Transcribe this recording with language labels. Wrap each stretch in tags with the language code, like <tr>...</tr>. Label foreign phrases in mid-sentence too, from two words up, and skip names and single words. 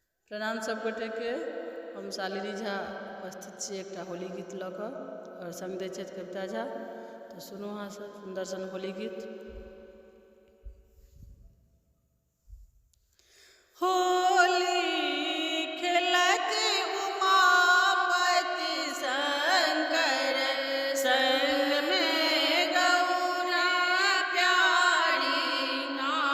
<mai>प्रणाम सब गोटे के। हम शालिनी झा उपस्थित छी एकटा होली गीत लऽ कऽ और संग दै छथि कविता झा। तो सुनू अहाँ सब सुंदर सन होली गीत। होली खेलत उमापति शंकर संग में गौरा प्यारी ना।</mai>